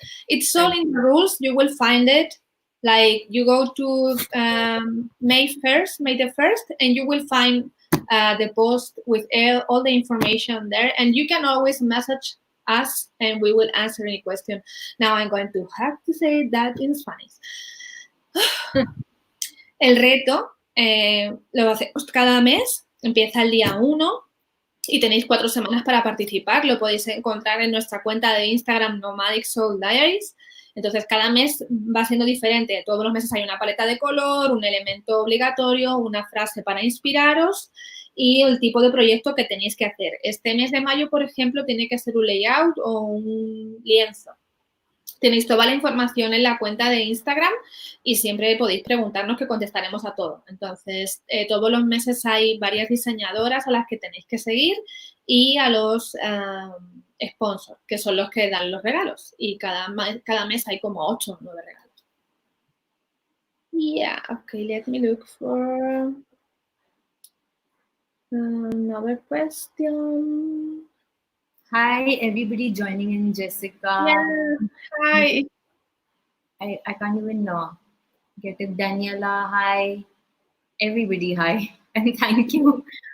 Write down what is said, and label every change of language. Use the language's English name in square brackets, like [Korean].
[English] It's all in the rules. You will find it. Like you go to May the 1st, and you will find the post with all the information there, and you can always message us and we will answer any question. Now I'm going to have to say that in Spanish. [Spanish] El reto lo hacemos cada mes, empieza el día 1 y tenéis 4 semanas para participar. Lo podéis encontrar en nuestra cuenta de Instagram, Nomadic Soul Diaries. Entonces, cada mes va siendo diferente. Todos los meses hay una paleta de color, un elemento obligatorio, una frase para inspiraros y el tipo de proyecto que tenéis que hacer. Este mes de mayo, por ejemplo, tiene que ser un layout o un lienzo. Tenéis toda la información en la cuenta de Instagram y siempre podéis preguntarnos que contestaremos a todo. Entonces, todos los meses hay varias diseñadoras a las que tenéis que seguir y a los sponsors, que son los que dan los regalos. Y cada mes hay como 8 o 9 regalos. [English] Yeah, okay, let me look for another question. Hi, everybody joining in, Jessica. Yeah, hi. I can't even get it. Daniela, hi. Everybody, hi. And thank you.